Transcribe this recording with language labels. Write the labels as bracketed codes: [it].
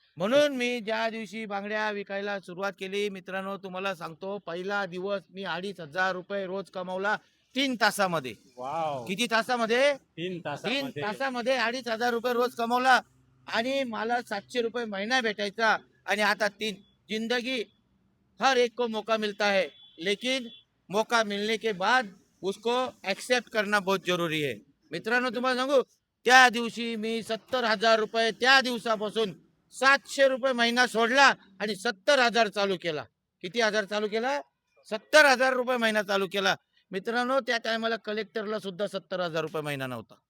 [mr] म्हणून मी ज्या दिवशी बांगड्या विकायला सुरुवात केली, मित्रांनो तुम्हाला सांगतो, पहिला दिवस मी 2,500 रुपये रोज कमावला 3 तासामध्ये. वॉव! किती तासामध्ये? 3 3 तासामध्ये. तासामध्ये 2,500 रुपये रोज कमवला आणि मला 700 रुपये महिना भेटायचा. आणि आता [hi] जिंदगी हर एक को मौका मिलता है, लेकिन मौका मिलने के बाद उसको एक्सेप्ट करना बहुत जरूरी है. [mr] मित्रांनो तुम्हाला सांगू, त्या दिवशी मी 70,000 रुपये त्या दिवसापासून 700 रुपये महिना सोडला आणि 70,000 चालू केला. किती हजार चालू केला? 70,000 रुपये महिना चालू केला. मित्रांनो, त्या टायमाला कलेक्टरला सुद्धा 70,000 रुपये महिना नव्हता.